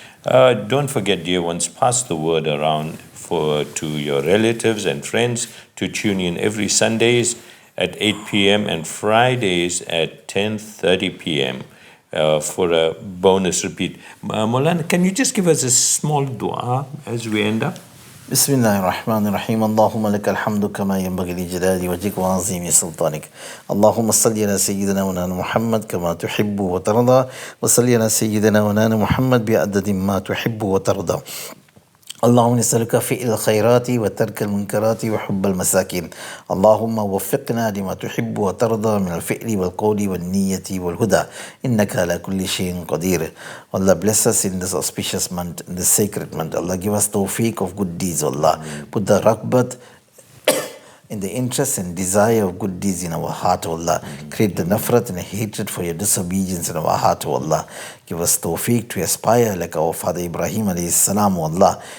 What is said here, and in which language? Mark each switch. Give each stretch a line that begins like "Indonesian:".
English: Don't forget, dear ones, pass the word around to your relatives and friends to tune in every Sundays at 8 p.m. and Fridays at 10:30 p.m. For a bonus repeat. Maulana, can you just give us a small dua as we end up?
Arabic: بسم الله الرحمن الرحيم اللهم لك الحمد كما ينبغي لجلال وجهك وعظيم سلطانك اللهم صل على سيدنا ونانا محمد كما تحب وترضى وصل على سيدنا ونانا محمد بعدد ما تحب وترضى اللهم نسألك فعل الخيرات وترك المنكرات وحب المساكين اللهم وفقنا لما تحب وترضى من الفعل والقول والنية والهدى إنك على كل شيء قدير.
English: Allah bless us in this auspicious month, in this sacred month. Allah give us tawfiq of good deeds. Allah put the rakbat in the interest and desire of good deeds in our heart, O Allah. Create the nafrat and hatred for your disobedience in our heart, O Allah. Give us tawfiq to aspire like our father Ibrahim alayhi salam, O Allah.